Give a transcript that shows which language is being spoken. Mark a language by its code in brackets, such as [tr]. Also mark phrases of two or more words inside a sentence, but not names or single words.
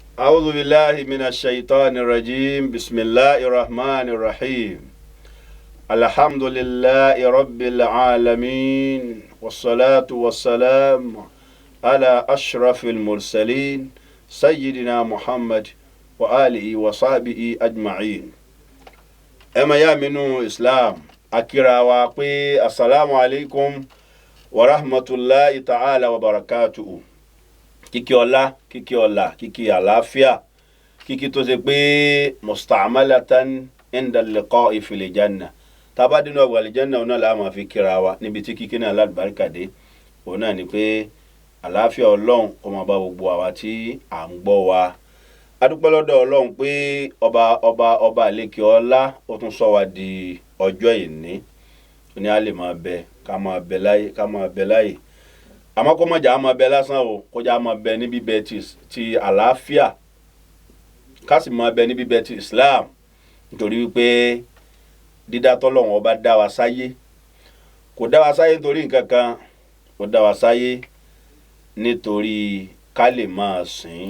[ar] أعوذ بالله من الشيطان الرجيم بسم الله الرحمن الرحيم الحمد لله رب العالمين والصلاة والسلام على أشرف المرسلين سيدنا محمد وآله وصحبه أجمعين. أما يا منو إسلام أكرا وقي السلام عليكم ورحمة الله تعالى وبركاته. [yo] kíkí ọlá kíkí àlàáfíà kíkí tó ṣe pé [ar] مستعملة عند لقاء في الجنة [yo] tábà dínú ọgbà àlìjánná ọ̀nà làá máa fi kíra wa níbi tí kíkí náà lálùbáríkà dé òun náà ni pé àlàáfíà ọlọ́run kó máa bá gbogbo àwa tí à ń gbọ́ wa. adúpẹ́ lọ́dọ̀ ọlọ́run pé ọba àlékè ọlá ó tún sọ wa di ọjọ́ ìní ní a lè máa bẹ ká máa bẹ láyé àmọ́ kó má jà á máa bẹ lásán o kó jà á máa bẹ ní bíbẹ ti àlàáfíà ká sì máa bẹ ní bíbẹ ti Islam nítorí wípé dídá tọ́lọ́run ọba dá wa sáyé kò dá wa sáyé nítorí nǹkan kan ó dá wa sáyé nítorí ká lè máa sìn.